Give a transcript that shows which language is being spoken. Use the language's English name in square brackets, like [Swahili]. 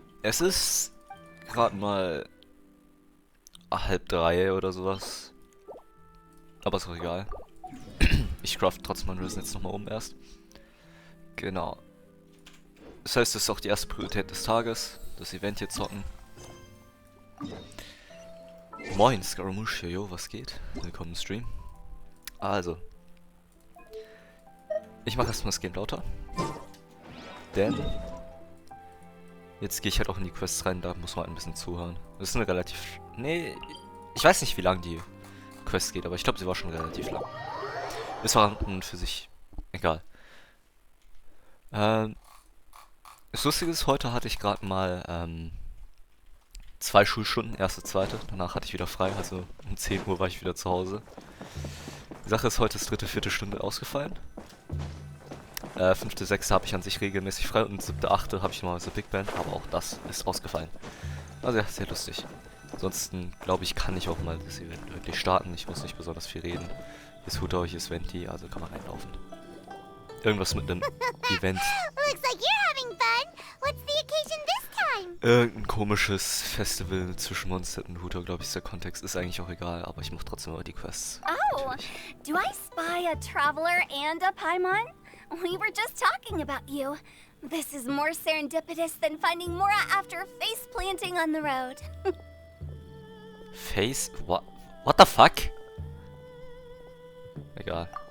[German] Es ist gerade mal 2:30 oder sowas. Aber ist auch egal. Ich craft trotzdem mein Risen jetzt nochmal um erst. Genau. Das heißt, das ist auch die erste Priorität des Tages. Das Event hier zocken. Moin, Scaramouche, yo, was geht? Willkommen im Stream. Also. Ich mache erstmal das Game lauter. Denn jetzt gehe ich halt auch in die Quests rein, da muss man halt ein bisschen zuhören. Das ist eine relativ... Nee, ich weiß nicht, wie lang die Quest geht, aber ich glaube, sie war schon relativ lang. Ist war an und für sich egal. Das Lustige ist, heute hatte ich gerade mal 2 Schulstunden, erste, zweite. Danach hatte ich wieder frei, also um 10 Uhr war ich wieder zu Hause. Die Sache ist, heute ist dritte, vierte Stunde ausgefallen. Fünfte, sechste habe ich an sich regelmäßig frei und siebte, achte habe ich normalerweise Big Band, aber auch das ist ausgefallen. Also ja, sehr lustig. Ansonsten, glaube ich, kann ich auch mal das Event wirklich starten. Ich muss nicht besonders viel reden. Ist Hu Tao, hier ist Venti, also kann man reinlaufen. Irgendwas mit einem Event. [English] Looks like you're having fun. What's the occasion this time? [German] Irgendein komisches Festival zwischen Monster und Hu Tao, glaube ich, ist der Kontext. Ist eigentlich auch egal, aber ich mache trotzdem immer die Quests. Oh, Natürlich. [English] do I spy a traveler and a Paimon? We were just talking about you. This is more serendipitous than finding Mora after face planting on the road. Face? What the fuck? [German] Egal.